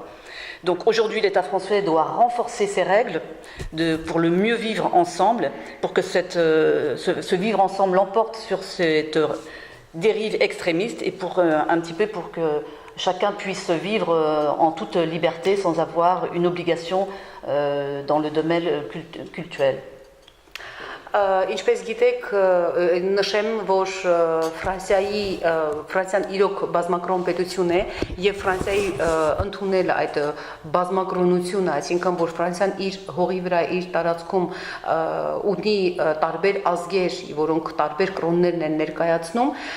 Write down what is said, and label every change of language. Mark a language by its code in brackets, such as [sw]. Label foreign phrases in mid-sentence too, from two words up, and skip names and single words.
[fr] Donc aujourd'hui, l'État français doit renforcer ses règles pour le mieux vivre ensemble, pour que ce vivre ensemble l'emporte sur cette dérive extrémiste et pour un petit peu pour que chacun puisse vivre en toute liberté sans avoir une obligation dans le domaine cultuel. [hy] Ինչպես գիտեք, նշեմ, որ Ֆրանսիան իրոք բազմակրոն պետություն է եւ Ֆրանսիայի ընդունել այդ բազմակրոնությունը, այսինքն որ Ֆրանսիան իր հողի վրա իր տարածքում ունի տարբեր ազգեր, որոնք տարբեր կրոններն են ներկայացնում,